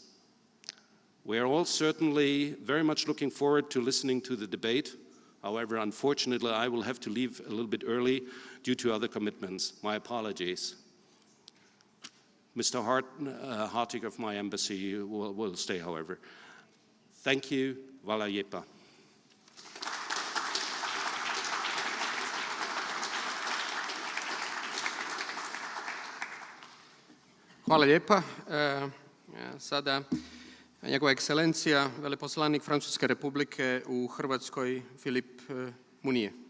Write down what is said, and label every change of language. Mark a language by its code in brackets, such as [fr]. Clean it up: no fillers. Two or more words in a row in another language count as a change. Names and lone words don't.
[en] We are all certainly very much looking forward to listening to the debate. However, unfortunately, I will have to leave a little bit early due to other commitments. My apologies. Mr. Hartig of my embassy will stay, however. Thank you. [hr] Hvala lijepa. Hvala lijepa. Sada Njegova ekscelencija, veleposlanik Francuske Republike u Hrvatskoj, Filip Munije.